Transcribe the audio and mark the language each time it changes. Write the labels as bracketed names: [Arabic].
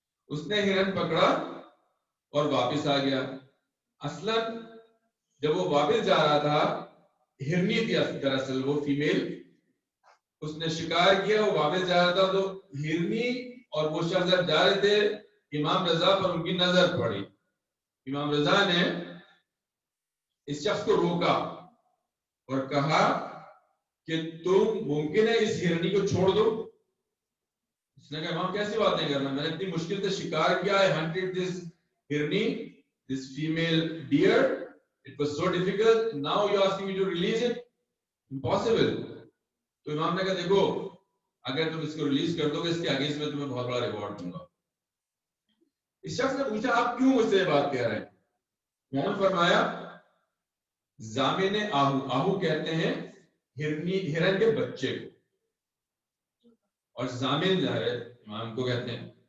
[Urdu] اس نے ہرن پکڑا اور واپس آ گیا. اصلا جب وہ واپس جا رہا تھا، ہرنی تھی دراصل وہ فیمیل، اس نے شکار کیا، وہ واپس جا رہا تھا تو ہرنی اور وہ شخص جب جا رہے تھے امام رضا پر ان کی نظر پڑی. امام رضا نے اس شخص کو روکا اور کہا کہ تم ممکن ہے اس ہرنی کو چھوڑ دو. اس نے کہا امام کیسی باتیں کرنا، میں نے اتنی مشکل سے شکار کیا ہے، [English] hunted this ہرنی, this female deer, it was so difficult, now you asking me to release it, impossible. [Urdu] تو امام نے کہا دیکھو اگر تم اس کو ریلیز کر دو گے اس کے آگے میں تمہیں بہت بڑا ریوارڈ دوں گا. اس شخص نے پوچھا آپ کیوں مجھ سے یہ بات کہہ رہے ہیں؟ میں نے فرمایا ضامن آہو، آہو کہتے ہیں ہرن کے بچے کو، اور ضامن امام کو کہتے ہیں.